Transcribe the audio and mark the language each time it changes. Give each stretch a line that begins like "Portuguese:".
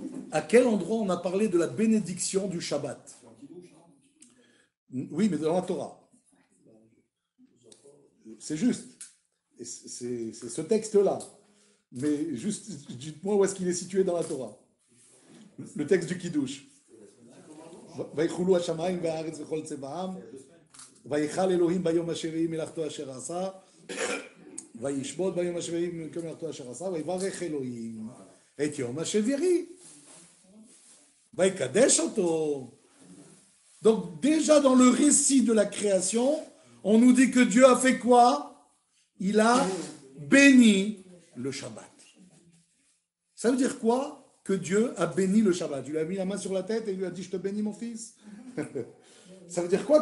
French: À quel endroit on a parlé de la bénédiction du Shabbat? Oui, mais dans la Torah. C'est juste. C'est ce texte-là. Mais juste, dites-moi où est-ce qu'il est situé dans la Torah. Le texte du Kiddush.
Hebrew: ויחולו השמיים והארץ וכל צבעם, ויחל אלוהים ביום השביעי מלאכתו אשר עשה, וישבות ביום השביעי מלאכתו אשר עשה, ויברך אלוהים את יום השביעי, ויקדש אותו.
French: Donc déjà dans le récit de la création, on nous dit que Dieu a fait quoi? Il a béni le Shabbat. Ça veut dire quoi? Que Dieu a béni le Shabbat. Il lui a mis la main sur la tête et il lui a dit « Je te bénis mon fils ». Ça veut dire quoi?